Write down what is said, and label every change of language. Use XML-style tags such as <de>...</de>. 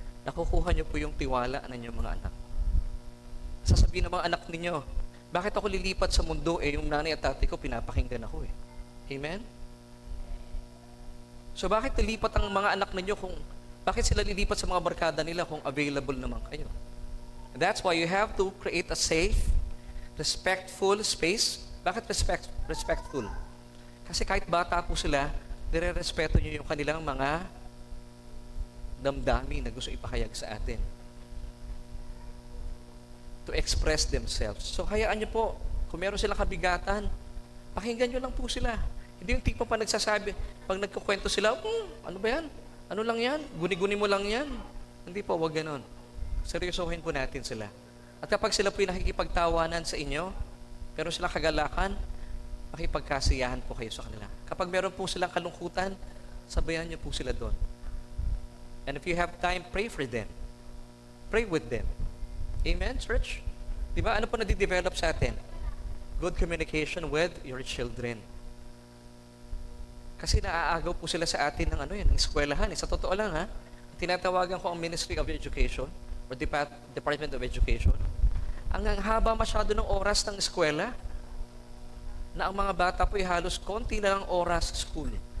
<tl>Nakukuha niyo po yung tiwala ng inyong mga anak. Sasabihin ng mga anak ninyo, bakit ako lilipat sa mundo yung nanay at tatay ko, pinapakinggan ako Amen? So bakit lilipat ang mga anak ninyo bakit sila lilipat sa mga barkada nila kung available naman kayo?</tl> <en>That's why you have to create a safe, respectful space.</en> <tl>Bakit respectful? Kasi kahit bata po sila, nire-respeto nyo yung kanilang mga damdamin na gusto ipahayag sa atin.</tl> <en>To express themselves.</en> <tl>So, hayaan nyo po, kung meron silang kabigatan, pakinggan nyo lang po sila. Hindi yung tipo pa nagsasabi, pag nagkukwento sila, ano ba yan? Ano lang yan? Guni-guni mo lang yan? Hindi po, wag ganon. Seryosohin po natin sila. At kapag sila po yung nakikipagtawanan sa inyo, pero sila kagalakan, makipagkasiyahan po kayo sa kanila. Kapag meron po silang kalungkutan, sabayan nyo po sila doon.</tl> <en>And if you have time, pray for them. Pray with them.</en> <tl>Amen, church? Diba? Ano po nadidevelop sa atin?</tl> <en>Good communication with your children.</en> <tl>Kasi naaagaw po sila sa atin ng ng eskwelahan. Sa totoo lang tinatawagan ko ang Ministry of Education or Department of Education. Ang haba masyado ng oras ng eskwela na ang mga bata po halos konti na lang oras sa school.</tl>